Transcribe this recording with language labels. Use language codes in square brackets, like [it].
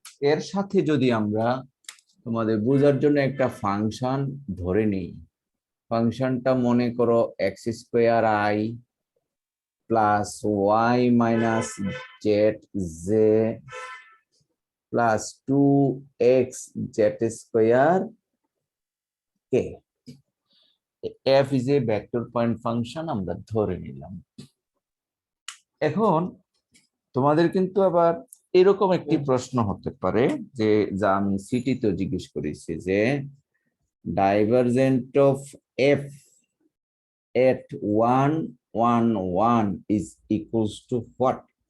[bn] এর সাথে যদি আমরা তোমাদের বোঝার জন্য একটা ফাংশন ধরে নিই, ফাংশনটা মনে করো x square I plus Y minus Z J plus 2x Z square K. [en] f is a vector point function [bn] আমরা ধরে নিলাম। এখন তোমাদের কিন্তু আবার এরকম একটি প্রশ্ন হতে পারে যে, যা আমি সিটিতে জিজ্ঞেস করেছি, যে [en] Divergent of f at 1 1 1 is equals to what?